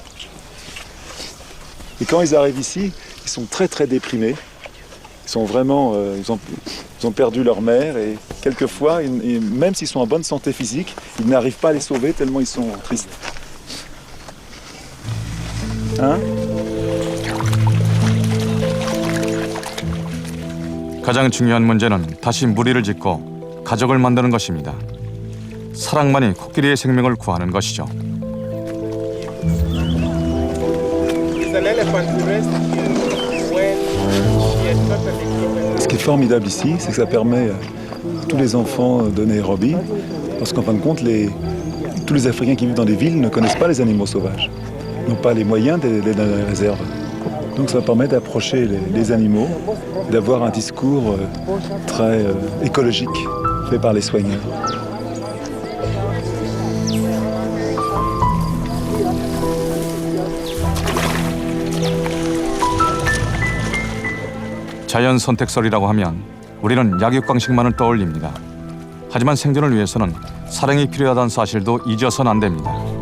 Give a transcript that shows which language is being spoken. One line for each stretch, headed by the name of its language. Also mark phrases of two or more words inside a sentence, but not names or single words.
French: Et quand ils arrivent ici, ils sont très très déprimés. Ils sont vraiment, ils ont perdu leur mère et quelquefois, même s'ils sont en bonne santé physique, ils n'arrivent pas à les sauver tellement ils sont tristes. Hein?
Korean: 가장 중요한 문제는 다시 무리를 짓고 가족을 만드는 것입니다. 사랑만이 코끼리의 생명을 구하는 것이죠.
French: Ce qui est formidable ici, c'est que ça permet à tous les enfants de Nairobi, parce qu'en fin de compte, tous les Africains qui vivent dans les villes ne connaissent pas les animaux sauvages, n'ont pas les moyens d'aller dans les réserves. Donc ça permet d'approcher les animaux, d'avoir un discours très écologique fait par les soigneurs.
Korean: 자연 선택설이라고 하면 우리는 약육강식만을 떠올립니다. 하지만 생존을 위해서는 사랑이 필요하다는 사실도 잊어서는 안 됩니다.